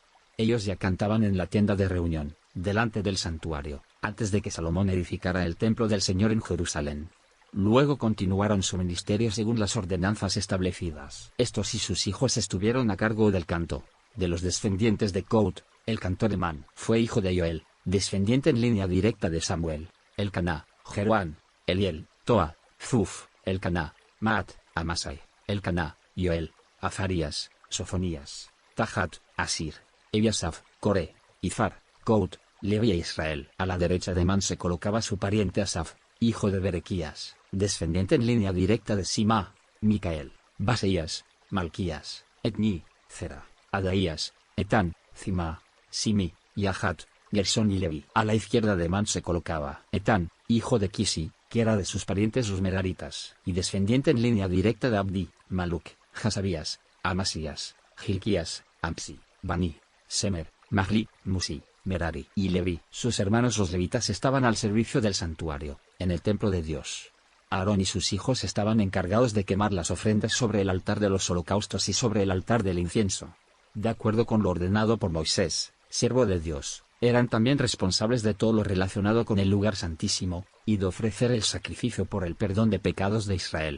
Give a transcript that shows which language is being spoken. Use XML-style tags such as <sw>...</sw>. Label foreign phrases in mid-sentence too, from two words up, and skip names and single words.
<es>Ellos ya cantaban en la tienda de reunión, delante del santuario, antes de que Salomón edificara el templo del Señor en Jerusalén. Luego continuaron su ministerio según las ordenanzas establecidas. Estos y sus hijos estuvieron a cargo del canto. De los descendientes de Coat, el cantor Emán fue hijo de Yoel, descendiente en línea directa de Samuel, Elcaná, Jeroán, Eliel, Toa, Zuf, Elcaná, Maat, Amasai, Elcaná, Yoel, Azarías, Sofonías, Tahat, Asir, Ebiasaf, Core, Izar, Coat, Levi e Israel. A la derecha de Emán se colocaba su pariente Asaf, hijo de Berequías, descendiente en línea directa de Sima, Micael, Baseías, Malquías, Etni, Zera, Adaías, Etán, Zima, Simi, Yahat, Gersón y Levi. A la izquierda de Emán se colocaba Etán, hijo de Kisi, que era de sus parientes los meraritas, y descendiente en línea directa de Abdi, Maluk, Hasabías, Amasías, Gilquías, Ampsi, Bani, Semer, Mahli, Musi, Merari y Levi. Sus hermanos los levitas estaban al servicio del santuario, en el templo de Dios. Aarón y sus hijos estaban encargados de quemar las ofrendas sobre el altar de los holocaustos y sobre el altar del incienso. De acuerdo con lo ordenado por Moisés, siervo de Dios, eran también responsables de todo lo relacionado con el lugar santísimo, y de ofrecer el sacrificio por el perdón de pecados de Israel.</es>